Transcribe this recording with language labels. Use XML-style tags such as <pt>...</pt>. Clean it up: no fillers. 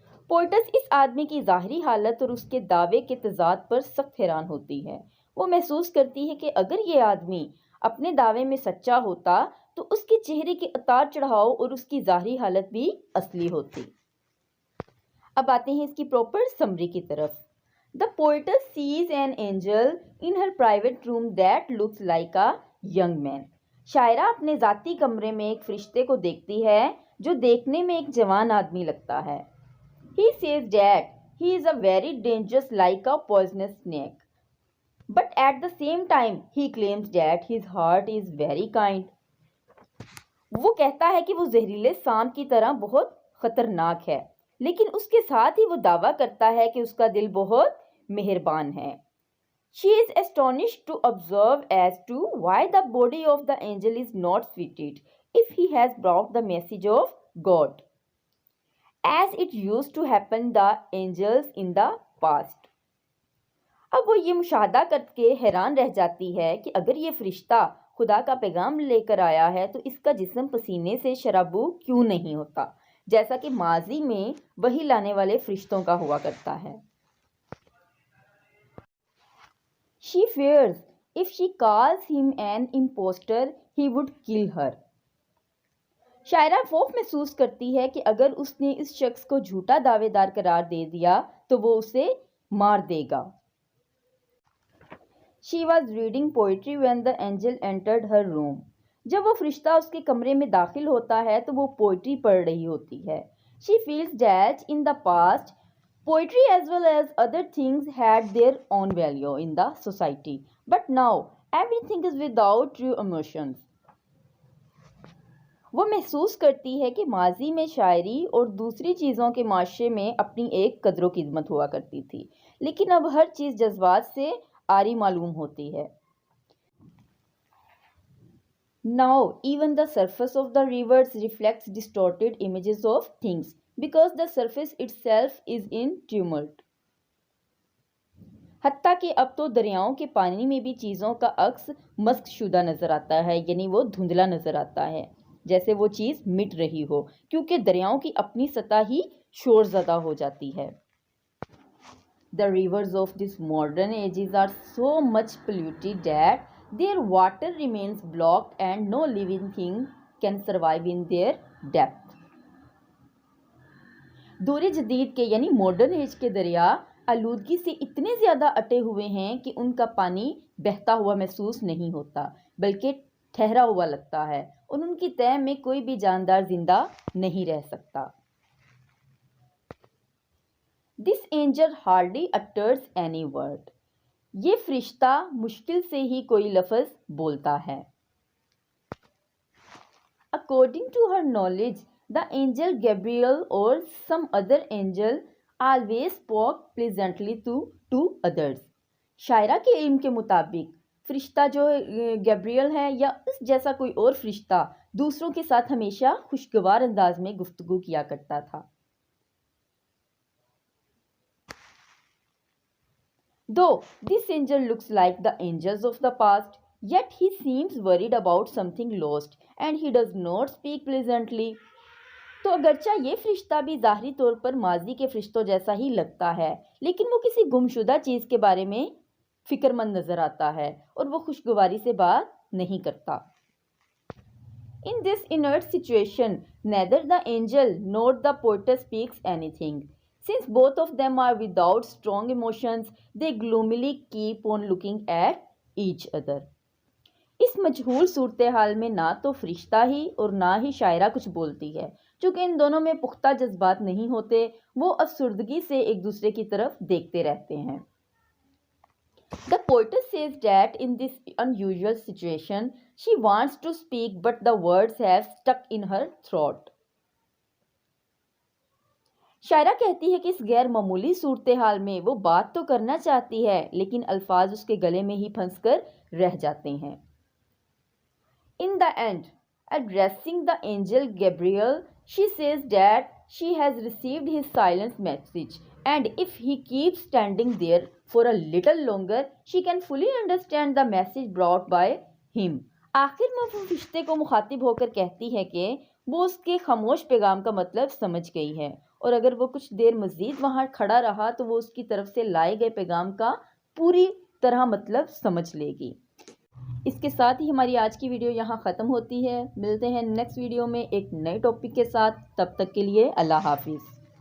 <ur>Poets اس آدمی کی ظاہری حالت اور اس کے دعوے کے تضاد پر سخت حیران ہوتی ہے. وہ محسوس کرتی ہے کہ اگر یہ آدمی اپنے دعوے میں سچا ہوتا تو اس کے چہرے کے اتار چڑھاؤ اور اس کی ظاہری حالت بھی اصلی ہوتی. اب آتے ہیں اس کی</ur> <en>proper summary</en> <ur>کی طرف.</ur> <en>The poetess sees an angel in her private room that looks like a young man.</en> <ur>شاعرہ اپنے ذاتی کمرے میں ایک فرشتے کو دیکھتی ہے جو دیکھنے میں ایک جوان آدمی لگتا ہے.</ur> <en>He says that he is a very dangerous like a poisonous snake. But at the same time he claims that his heart is very kind.</en> <ur>وہ کہتا ہے کہ وہ زہریلے سانپ کی طرح بہت خطرناک ہے لیکن اس کے ساتھ ہی وہ دعویٰ کرتا ہے کہ اس کا دل بہت مہربان ہے.</ur> <en>She is astonished to observe as to why the body of the angel is not sweeted if he has brought the message of God, as it used to happen the angels in the past.</en> <ur>اب وہ یہ مشاہدہ کر کے حیران رہ جاتی ہے کہ اگر یہ فرشتہ خدا کا پیغام لے کر آیا ہے تو اس کا جسم پسینے سے شرابو کیوں نہیں ہوتا جیسا کہ ماضی میں وحی لانے والے فرشتوں کا ہوا کرتا ہے.</ur> <en>She fears if she calls him an impostor, he would kill her.</en> <ur>شاعرہ خوف محسوس کرتی ہے کہ اگر اس نے اس شخص کو جھوٹا دعوے دار قرار دے دیا تو وہ اسے مار دے گا.</ur> <en>She was reading poetry when the angel entered her room.</en> <ur>جب وہ فرشتہ اس کے کمرے میں داخل ہوتا ہے تو وہ پوئٹری پڑھ رہی ہوتی ہے.</ur> <en>She feels that in the past, poetry as well as other things had their own value in the society. But now, everything is without true emotions.</en> <ur>وہ محسوس کرتی ہے کہ ماضی میں شاعری اور دوسری چیزوں کے معاشرے میں اپنی ایک قدر و قیمت ہوا کرتی تھی لیکن اب ہر چیز جذبات سے عاری معلوم ہوتی ہے.</ur> <en>Now even the surface of the rivers reflects distorted images of things because the surface itself is in tumult.</en> <ur>حتیٰ کہ اب تو دریاؤں کے پانی میں بھی چیزوں کا عکس مسخ شدہ نظر آتا ہے یعنی وہ دھندلا نظر آتا ہے جیسے وہ چیز مٹ رہی ہو کیونکہ دریاؤں کی اپنی سطح ہی شور زدہ ہو جاتی ہے.</ur> <en>The rivers of this modern ages are so much polluted that their water remains blocked and no living thing can survive in their depth.</en> <ur>دور جدید کے یعنی</ur> <en>modern age</en> <ur>کے دریا آلودگی سے اتنے زیادہ اٹے ہوئے ہیں کہ ان کا پانی بہتا ہوا محسوس نہیں ہوتا بلکہ ٹھہرا ہوا لگتا ہے اور ان کی تہہ میں کوئی بھی جاندار زندہ نہیں رہ سکتا.</ur> <en>This angel hardly utters any word.</en> <ur>یہ فرشتہ مشکل سے ہی کوئی لفظ بولتا ہے.</ur> <en>According to her knowledge, the angel Gabriel or some other angel always spoke pleasantly to others.</en> <ur>شاعرہ کے علم کے مطابق فرشتہ جو گیبریل ہے یا اس جیسا کوئی اور فرشتہ دوسروں کے ساتھ ہمیشہ خوشگوار انداز میں گفتگو کیا کرتا تھا.</ur> <en>Though this angel looks like the angels of the past, yet he seems worried about something lost and he does not speak pleasantly.</en> <ur>تو اگرچہ یہ فرشتہ بھی ظاہری طور پر ماضی کے فرشتوں جیسا ہی لگتا ہے لیکن وہ کسی گمشدہ چیز کے بارے میں فکر مند نظر آتا ہے اور وہ خوشگواری سے بات نہیں کرتا.</ur> <en>In this inert situation, neither the angel nor the poetess speaks anything. Since both of them are without strong emotions, they gloomily keep on looking at each other.</en> <ur>اس مجہول صورتحال میں نہ تو فرشتہ ہی اور نہ ہی شاعرہ کچھ بولتی ہے. چونکہ ان دونوں میں پختہ جذبات نہیں ہوتے وہ افسردگی سے ایک دوسرے کی طرف دیکھتے رہتے ہیں.</ur> <en>The poetess says that in this unusual situation, she wants to speak but the words have stuck in her throat.</en> <ur>شاعرہ کہتی ہے کہ اس غیر معمولی صورتحال میں وہ بات تو کرنا چاہتی ہے لیکن الفاظ اس کے گلے میں ہی پھنس کر رہ جاتے ہیں.</ur> <en>In the end, addressing the angel Gabriel, she says that she has received his silence message and if he keeps standing there for a little longer, she can fully understand the message brought by him.</en> <ur>آخر میں وہ فرشتے کو مخاطب ہو کر کہتی ہے کہ وہ اس کے خاموش پیغام کا مطلب سمجھ گئی ہے اور اگر وہ کچھ دیر مزید وہاں کھڑا رہا تو وہ اس کی طرف سے لائے گئے پیغام کا پوری طرح مطلب سمجھ لے گی. اس کے ساتھ ہی ہماری آج کی ویڈیو یہاں ختم ہوتی ہے. ملتے ہیں</ur> <en>next video</en> <ur>میں ایک نئے ٹاپک کے ساتھ. تب تک کے لیے اللہ حافظ.</ur>